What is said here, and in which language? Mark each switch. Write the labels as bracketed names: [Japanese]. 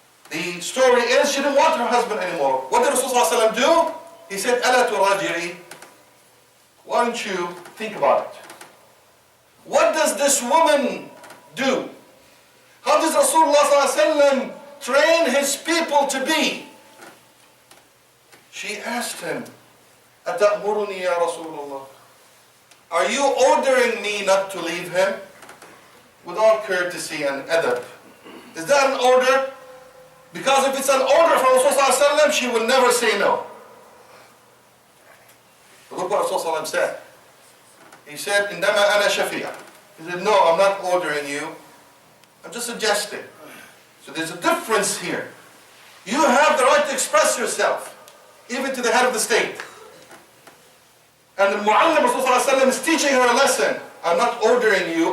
[English] The story is she didn't want her husband anymore. What did Rasulullah sallallahu alaihi wasallam do? He said, Ala turaji'i. Why don't you think about it? What does this woman do? How does Rasulullah ﷺ train his people to be? She asked him, [Arabic] أَتَأْمُرُنِي يَا رَسُولَ اللَّهِ? [English] Are you ordering me not to leave him? With all courtesy and adab. Is that an order? Because if it's an order from Rasulullah, she will never say no. Look what Rasulullah said. He said, [Arabic] إِنَّمَا أَنَا شَفِيعٌ. [English] He said, no, I'm not ordering you. I'm just suggesting. So there's a difference here. You have the right to express yourself, even to the head of the state. And the Mu'allim Rasulullah is teaching her a lesson. I'm not ordering you.